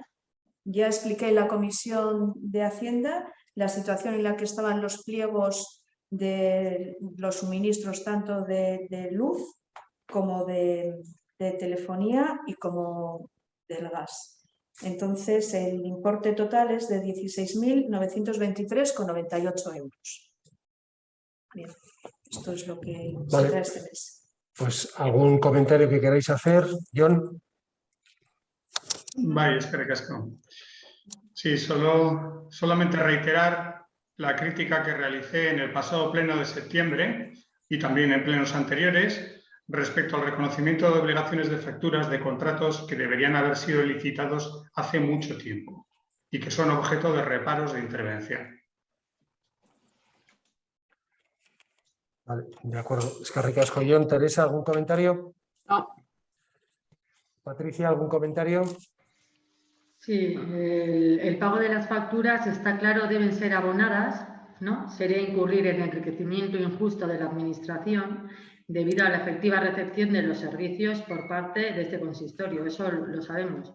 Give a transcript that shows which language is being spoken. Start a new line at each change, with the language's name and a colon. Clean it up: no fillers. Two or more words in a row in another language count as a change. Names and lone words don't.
Spanish: Ya expliqué en la Comisión de Hacienda la situación en la que estaban los pliegos de los suministros tanto de luz como de telefonía y como del gas. Entonces, el importe total es de 16.923,98 euros. Bien, esto es lo que se trae este mes. Pues, ¿algún comentario que queráis hacer? Jon.
Basque: Vale, eskerrik asko.
Spanish: Sí, solamente reiterar la crítica que realicé en el pasado pleno de septiembre y también en plenos anteriores respecto al reconocimiento de obligaciones de facturas de contratos que deberían haber sido licitados hace mucho tiempo y que son objeto de reparos de intervención. Vale, de acuerdo.
Basque: Eskerrik asko, Jon.
Spanish: Teresa, ¿algún comentario? No. Patricia, ¿algún comentario? Sí, el pago de las facturas, está claro, deben ser abonadas, ¿no? Sería incurrir en enriquecimiento injusto de la Administración debido a la efectiva recepción de los servicios por parte de este consistorio, eso lo sabemos.